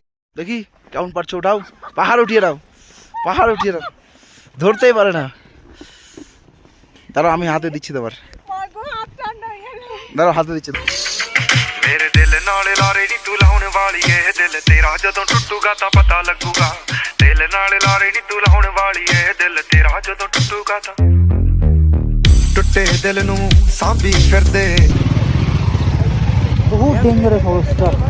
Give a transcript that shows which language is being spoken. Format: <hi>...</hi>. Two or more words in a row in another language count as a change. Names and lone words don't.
<bn>দেখি কেমন পারছো, ওঠাও, পাহাড় উঠিয়ে দাও, পাহাড় উঠিয়ে দাও, ধরতেই পারে না। দাঁড়াও আমি হাতে দিচ্ছি, তোমার দাঁড়াও হাতে দিচ্ছি।</bn> <pa>ਮੇਰੇ ਦਿਲ ਨਾਲੇ ਲਾਰੇ ਨੀ ਤੂ ਲਾਉਣ ਵਾਲੀ ਹੈ ਦਿਲ ਤੇਰਾ ਜਦੋਂ ਟੁੱਟੂਗਾ ਤਾਂ ਪਤਾ ਲੱਗੂਗਾ ਦਿਲ ਨਾਲੇ ਲਾਰੇ ਨੀ ਤੂ ਲਾਉਣ ਵਾਲੀ ਹੈ ਦਿਲ ਤੇਰਾ ਜਦੋਂ ਟੁੱਟੂਗਾ ਤਾਂ ਟੁੱਟੇ ਦਿਲ ਨੂ ਸਾਂਭੀ ਫਿਰਦੇ</pa> <hi>बहुत डेंजरस अवस्था।</hi>